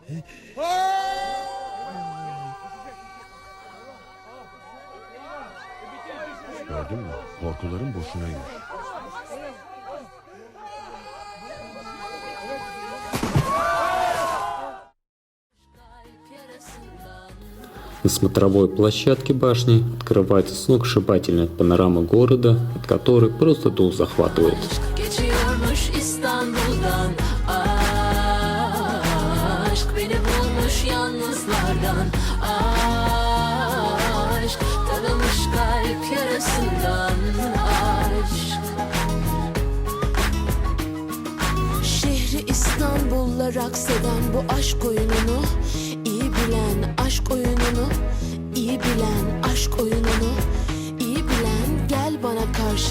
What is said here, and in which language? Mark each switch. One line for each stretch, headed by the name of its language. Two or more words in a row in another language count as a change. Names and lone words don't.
Turkish: Gördün mü? Korkuların boşunaymış.
Russian: На смотровой площадке башни открывается сногсшибательная панорама города, от которой просто дух захватывает.
Turkish: Geçiyormuş İstanbul'dan aşk beni bulmuş yalnızlardan aşk tanımış kalp yarasından aşk. Şehri İstanbul'la rakseden bu aşk oyununu iyi bilen aşk oyununu iyi bilen aşk oyununu iyi bilen gel bana karşı.